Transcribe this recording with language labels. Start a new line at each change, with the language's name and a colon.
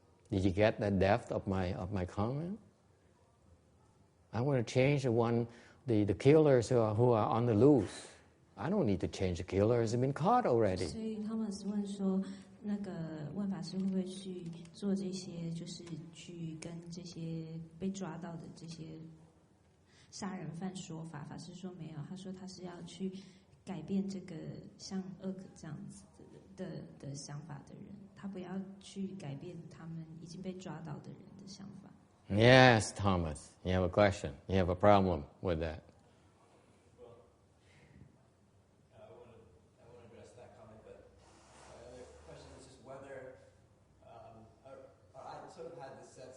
English: Did you get the depth of my comment? I want to change the killers who are on the loose. I don't need to change the killers. They've been caught already.
Chinese: 所以 Thomas 问说，那个问法师会不会去做这些，就是去跟这些被抓到的这些杀人犯说法？法师说没有，他说他是要去改变这个像恶这样子的想法的人，他不要去改变他们已经被抓到的人的想法。
English: Yes, Thomas, you have a question. You have a problem with that. I want to address that comment, but my other question is just whether I sort of had this sense.